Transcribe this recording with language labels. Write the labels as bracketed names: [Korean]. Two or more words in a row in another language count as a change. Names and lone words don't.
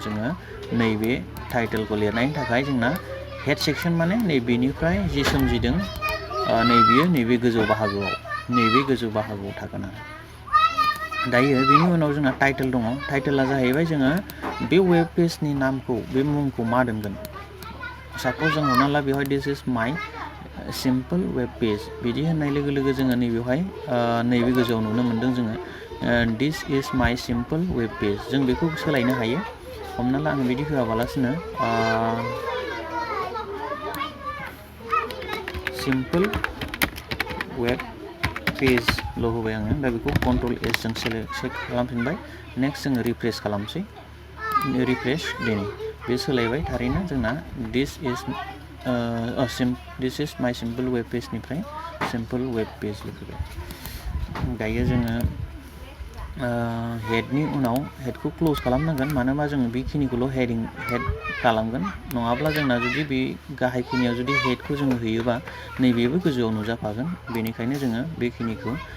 [Bodo] जोङो नैबे टाइटेलखौ लिरनायनि थाखाय जोंना [English] head section [Bodo] माने नैबेनिफ्राय जि सोमजिदों नैबे गोजौ बाहागोआव थागोन आरो दायो बेनि उनाव जोंना टाइटेल दङ टाइटेला जाहैबाय जोङो बे वेब पेजनि नामखौ बे मुंखौ मा दोनगोन साप'ज जों हमना ला बेवहाय [English] this is my simple web page [Bodo] बिदि होननाय लोगो लोगो जोङो नैबेवहाय नैबे गोजौआव नुनो मोनदों जोङो [English] this is my simple web page [Bodo] जों बेखौ सोलायनो हायो हमना ला आं बिदि होआबालासिनो सिम्पोल वेब पेजल' होबाय आङो दा बेखौ Ctrl S जों सेलेक्ट खालामफिनबाय नेक्स्ट जोङो रिफ्रेश खालामसै दिनै बे सोलायबाय थारैनो जोंना दिस इज माइ सिम्पोल वेब पेजनिफ्राय [English] simple web page [Bodo] फैबाय दायो जोङो हेडनि उनाव हेडखौ क्ल'ज खालामनांगोन मानो होनबा जोङो बेखिनिखौल' हेड खालामगोन नङाब्ला जोंना जुदि बे गाहायखिनियाव जुदि हेडखौ जोङो होयोबा नैबेबो गोजौआव नुजाफागोन बेनिखायनो जोङो बेखिनिखौ